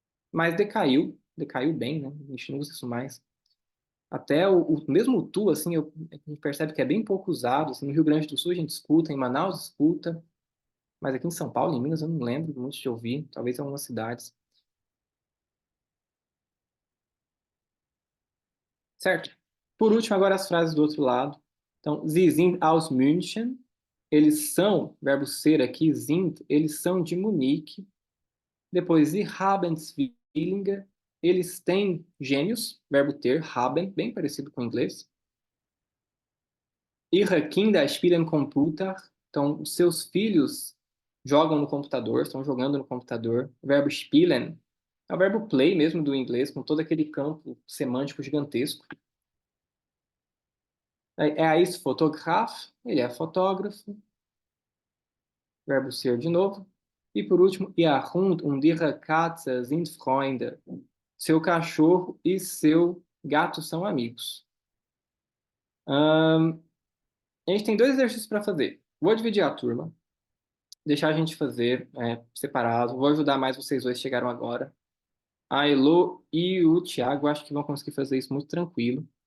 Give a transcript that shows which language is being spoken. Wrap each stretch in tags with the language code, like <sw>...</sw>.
<pt>Mas decaiu bem, né? A gente não usa isso mais. Até mesmo o tu, assim, a gente percebe que é bem pouco usado. Assim, no Rio Grande do Sul a gente escuta, em Manaus escuta, mas aqui em São Paulo, em Minas, eu não lembro muito de ouvir, talvez em algumas cidades. Certo? Por último, agora as frases do outro lado. Então,</pt> <de>Sie sind aus München.</de> <pt>Eles são, verbo ser aqui, sind, eles são de Munique. Depois,</pt> <de>Sie haben Zwillinge.</de> <pt>Eles têm gêmeos, verbo ter, haben, bem parecido com o inglês.</pt> <de>Ihre Kinder spielen Computer.</de> <pt>Então, os seus filhos jogam no computador, estão jogando no computador. O verbo spielen é o verbo play mesmo do inglês, com todo aquele campo semântico gigantesco. É isso, Fotograf, ele é fotógrafo, verbo ser de novo. E por último,</pt> <de>Ihr Hund und Ihre Katze sind Freunde.</de> <pt>Seu cachorro e seu gato são amigos. A gente tem dois exercícios para fazer. Vou dividir a turma, deixar a gente fazer separado. Vou ajudar mais vocês dois que chegaram agora. A Elo e o Thiago, acho que vão conseguir fazer isso muito tranquilo.</pt>